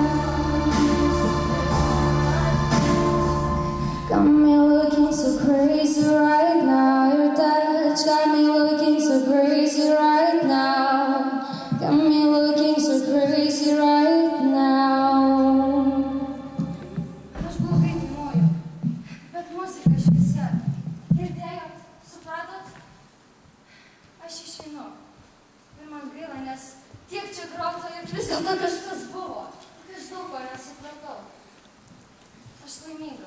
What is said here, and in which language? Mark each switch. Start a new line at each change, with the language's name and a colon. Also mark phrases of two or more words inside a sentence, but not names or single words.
English: Got me looking so crazy right now. Your touch got me looking so crazy right now. Got me looking so crazy right now.
Lithuanian: Aš blogai dainuoju, bet muzika šviesa. Girdėjot? Supratot? Aš išeinu. Ir man gaila, nes tiek čia grauta ir vis dėlto kažkas buvo. Aš daug ko nesupratau. Aš laiminga.